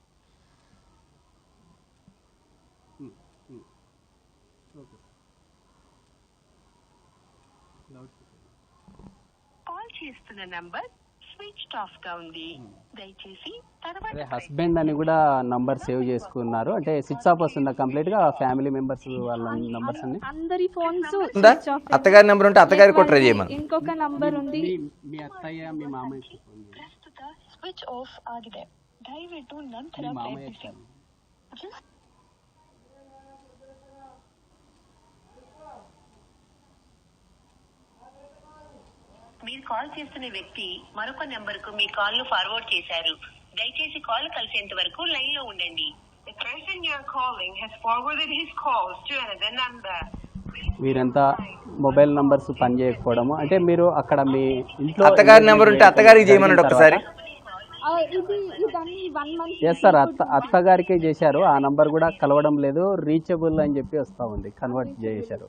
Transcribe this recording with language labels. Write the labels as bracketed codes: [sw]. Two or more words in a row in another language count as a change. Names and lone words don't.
[te] కాల్ చేస్తున్న నంబర్ [en] switched off [te] గా ఉంది, దయచేసి తర్వాత. హస్బెండ్ అని కూడా నంబర్ సేవ్ చేసుకున్నారు, అంటే [en] switch off [te] వస్తుందా కంప్లీట్ గా? [en] family members [te] వాళ్ళ నంబర్స్ అన్ని అందరి ఫోన్స్ అత్తగారి నెంబర్ ఉంటే అత్తగారి కూడా ట్రై చేయమని. ఇంకొక నంబర్ ఉంది, మీ అత్తయ్య మీ మామయ్య [kn] ప్రస్తుత [en] switch off [kn] ఆಗಿದೆ, ದಯವಿಟ್ಟು ನಂತರ ಪ್ರಯತ್ನಿಸಿ. [te] మీరు కాల్ చేస్తున్న వ్యక్తి మరొక నెంబర్ కు మీ కాల్ ను ఫార్వర్డ్ చేశారు, దయచేసి కాల్ కలిసేంత వరకు లైన్ లో ఉండండి. [en] The person you are calling has forwarded his calls to another number. [te] మీరంతా [en] mobile numbers [te] పనిచేయకపోవడము, అంటే మీరు అక్కడ మీ ఇంట్లో అత్తగారి నెంబర్ ఉంటే అత్తగారికి చేయమనండి ఒకసారి. [en] yes sir, [te] అత్తగారికే చేశారు, ఆ నంబర్ కూడా కలవడం లేదు, రీచబుల్ అని చెప్పి వస్తా ఉంది, కన్వర్ట్ చేశారు.